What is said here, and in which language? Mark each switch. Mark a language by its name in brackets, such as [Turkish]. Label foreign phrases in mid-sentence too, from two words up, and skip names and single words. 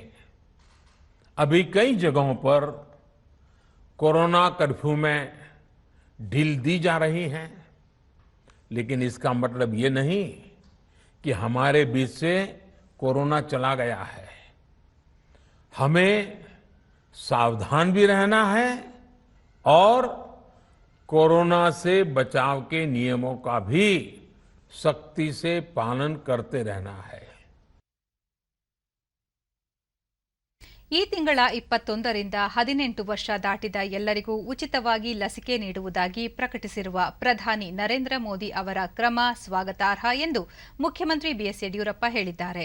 [Hindi] अभी कई जगहों पर कोरोना कर्फ्यू में ढील दी जा रही है, लेकिन इसका मतलब ये नहीं कि हमारे बीच से कोरोना चला गया है. हमें सावधान भी रहना है और कोरोना से बचाव के नियमों का भी सख्ती से पालन करते रहना है. [Kannada] ಈ ತಿಂಗಳ 21ರಿಂದ 18 ವರ್ಷ ದಾಟಿದ ಎಲ್ಲರಿಗೂ ಉಚಿತವಾಗಿ ಲಸಿಕೆ ನೀಡುವುದಾಗಿ ಪ್ರಕಟಿಸಿರುವ ಪ್ರಧಾನಿ ನರೇಂದ್ರ ಮೋದಿ ಅವರ ಕ್ರಮ ಸ್ವಾಗತಾರ್ಹ ಎಂದು ಮುಖ್ಯಮಂತ್ರಿ ಬಿಎಸ್ ಯಡಿಯೂರಪ್ಪ ಹೇಳಿದ್ದಾರೆ.